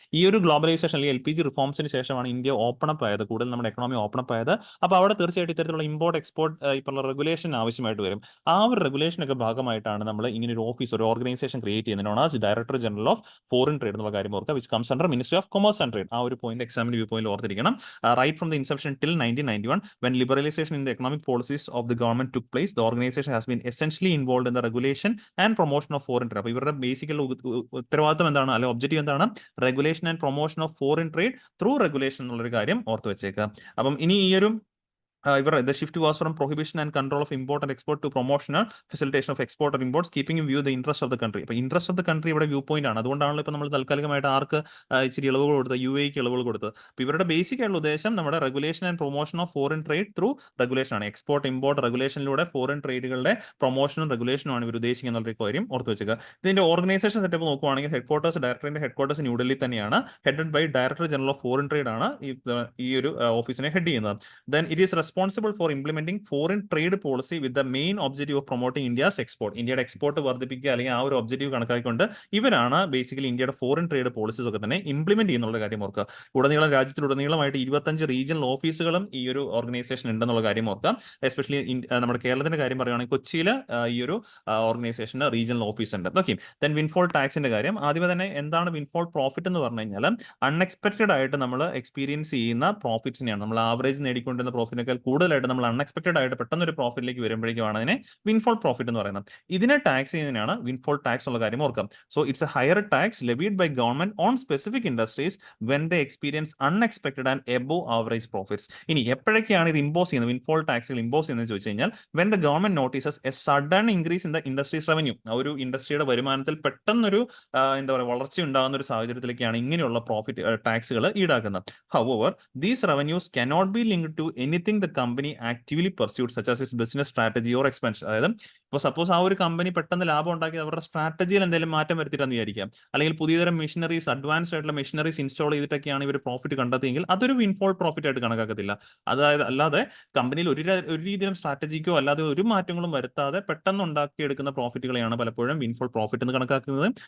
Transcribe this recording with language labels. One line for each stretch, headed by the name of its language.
Malayalam: ഈ ഒരു ഗ്ലോബലൈസേഷൻ അല്ലെങ്കിൽ LPG റിഫോംസിന് ശേഷമാണ് ഇന്ത്യ ഓപ്പൺ അപ്പ് ആയത്, കൂടുതൽ നമ്മുടെ എക്കണോമി ഓപ്പൺ അപ്പ് ആയത്. അപ്പോൾ അവിടെ തീർച്ചയായിട്ടും ഇത്തരത്തിലുള്ള ഇമ്പോർട്ട് എക്സ്പോർട്ട് ഇപ്പോൾ റെഗുലേഷൻ ആവശ്യമായിട്ട് വരും. ആ ഒരു റെഗുലേഷനൊക്കെ ഭാഗമായിട്ടാണ് നമ്മൾ ഇങ്ങനെ ഒരു ഓഫീസ് ഒരു ഓർഗനൈസേഷൻ ക്രിയേറ്റ് ചെയ്യുന്നത് director general of foreign trade എന്നുള്ള കാര്യം ഓർക്കുക,
English: Which comes under ministry of commerce and trade.
Malayalam: ആ ഒരു പോയിന്റ് എക്സാമിന് വ്യൂ പോയിന്റ് ഓർത്തിരിക്കണം.
English: Right from the inception till 1991 when liberalization in the economic policies of the government took place, the organization has been essentially involved in the regulation and promotion of foreign trade.
Malayalam: അപ്പോൾ ഇവരുടെ ബേസിക്കൽ ഉത്തരവാദിത്തം എന്താണ് അല്ലെങ്കിൽ objective എന്താണ്? Regulation and promotion of foreign trade through regulation എന്നുള്ളൊരു കാര്യം ഓർത്ത് വെച്ചേക്കാം. അപ്പം ഇനി ഈ ഒരു
English: the shift was from prohibition and control of import and export to promotion and facilitation of export or imports, keeping in view the interest of the country.
Malayalam: അപ്പോൾ interest of the country ഇവിടെ view point ആണ്. അതുകൊണ്ടാണല്ലോ ഇപ്പോൾ നമ്മൾ താൽക്കാലികമായിട്ട് ആർക്ക് ഇച്ചിരി ഇളവുകൾ കൊടുത്തത്, UAE-ക്ക് ഇളവുകൾ കൊടുത്തത്. അപ്പോൾ ഇവരുടെ ബേസിക് ആയിട്ടുള്ള ഉദ്ദേശം നമ്മുടെ regulation and promotion of foreign trade through regulation ആണ്. എക്സ്പോർട്ട് ഇമ്പോർട്ട് റെഗുലേഷനിലൂടെ ഫോറിൻ ട്രേഡുകളുടെ പ്രൊമോഷനും റെഗുലേഷനും ആണ് ഇവർ ഉദ്ദേശിക്കുന്ന എന്നുള്ള കാര്യം ഓർത്ത് വെച്ചേക്കുക. ഇതിന്റെ ഓർഗനൈസേഷൻ സെറ്റപ്പ് നോക്കുവാണെങ്കിൽ ഡയറക്ടറിന്റെ ഹെഡ്ക്വാർട്ടേഴ്സ് ന്യൂഡൽഹി തന്നെയാണ്. Headed by director general of foreign trade ആണ് ഈ ഒരു ഓഫീസിനെ ഹെഡ് ചെയ്യുന്നത്.
English: Then it is responsible for implementing foreign trade policy with the main objective of promoting India's export.
Malayalam: ഇന്ത്യയുടെ എക്സ്പോർട്ട് വർദ്ധിപ്പിക്കുക അല്ലെങ്കിൽ ആ ഒരു ഒബ്ജക്റ്റീവ് കണക്കാക്കിക്കൊണ്ട് ഇവരാണ് ബേസിക്കലി ഇന്ത്യയുടെ ഫോറിൻ ട്രേഡ് പോളിസീസ് ഒക്കെ തന്നെ ഇംപ്ലിമെന്റ് ചെയ്യുന്നുള്ള കാര്യം ഓർക്കുക. രാജ്യത്തിലുടനീളമായിട്ട് 25 റീജിയണൽ ഓഫീസുകളും ഈ ഒരു ഓർഗനൈസേഷൻ ഉണ്ടെന്നുള്ള കാര്യം ഓർക്കാം. എസ്പെഷ്യലി നമ്മുടെ കേരളത്തിന്റെ കാര്യം പറയുകയാണെങ്കിൽ കൊച്ചിയിൽ ഈ ഒരു ഓർഗനൈസേഷന് റീജിയണൽ ഓഫീസ് ഉണ്ട്. ഓക്കെ, ദെൻ വിൻഫോൾ ടാക്സിന്റെ കാര്യം ആദ്യമേ തന്നെ എന്താണ് വിൻഫോൾ പ്രോഫിറ്റ് എന്ന് പറഞ്ഞു കഴിഞ്ഞാൽ അൺഎക്സ്പെക്ടഡ് ആയിട്ട് നമ്മൾ എക്സ്പീരിയൻസ് ചെയ്യുന്ന പ്രോഫിറ്റ്സിനെയാണ്. നമ്മൾ ആവറേജ് നേടിക്കൊണ്ടിരുന്ന പ്രോഫിറ്റിനേക്കാൾ കൂടുതലായിട്ട് നമ്മൾ അൺഎക്സ്പെക്ടഡ് ആയിട്ട് പെട്ടെന്ന് ഒരു പ്രോഫിറ്റിലേക്ക് വരുമ്പോഴേക്കുമാണ് അതിനെ വിൻഫോൾ പ്രോഫിറ്റ് എന്ന് പറയുന്നത്. ഇതിനെ ടാക്സ് ചെയ്യുന്നതിനാണ് വിൻഫോൾ ടാക്സ് ഉള്ള കാര്യം ഓർക്കാം.
English: So it's a higher tax levied by government on specific industries when they experience unexpected and above average profits.
Malayalam: ഇനി എപ്പോഴൊക്കെയാണ് ഇത് ഇമ്പോസ് ചെയ്യുന്നത്, വിൻഫോൾ ടാക്സുകൾ ഇമ്പോസ് ചെയ്യുന്നത് ചോദിച്ചു കഴിഞ്ഞാൽ
English: When the government notices a sudden increase in the industries revenue.
Malayalam: ഒരു ഇൻഡസ്ട്രിയുടെ വരുമാനത്തിൽ പെട്ടെന്നൊരു എന്താ പറയുക വളർച്ച ഉണ്ടാകുന്ന ഒരു സാഹചര്യത്തിലേക്കാണ് ഇങ്ങനെയുള്ള പ്രോഫിറ്റ് ടാക്സുകൾ ഈടാക്കുന്നത്.
English: However, these revenues cannot be linked to anything the company actively pursued such as its business strategy or expansion. അതായത്
Malayalam: അപ്പോൾ സപ്പോസ് ആ ഒരു കമ്പനി പെട്ടെന്ന് ലാഭം ഉണ്ടാക്കി അവരുടെ സ്ട്രാറ്റജിയിൽ എന്തെങ്കിലും മാറ്റം വരുത്തിയിട്ടെന്ന് വിചാരിക്കാം, അല്ലെങ്കിൽ പുതിയ തരം മെഷീനറീസ്, അഡ്വാൻസ്ഡ് ആയിട്ടുള്ള മെഷീനറീസ് ഇൻസ്റ്റാൾ ചെയ്തിട്ടൊക്കെയാണ് ഇവർ പ്രോഫിറ്റ് കണ്ടെത്തിയെങ്കിൽ അതൊരു വിൻഫോൾ പ്രോഫിറ്റ് ആയിട്ട് കണക്കാക്കത്തില്ല. അതായത് അല്ലാതെ കമ്പനിയിൽ ഒരു രീതിയിലും സ്ട്രാറ്റജിക്കോ അല്ലാതെ ഒരു മാറ്റങ്ങളും വരുത്താതെ പെട്ടെന്ന് ഉണ്ടാക്കിയെടുക്കുന്ന പ്രോഫിറ്റുകളെയാണ് പലപ്പോഴും വിൻഫോൾ പ്രോഫിറ്റ് എന്ന് കണക്കാക്കുന്നത്.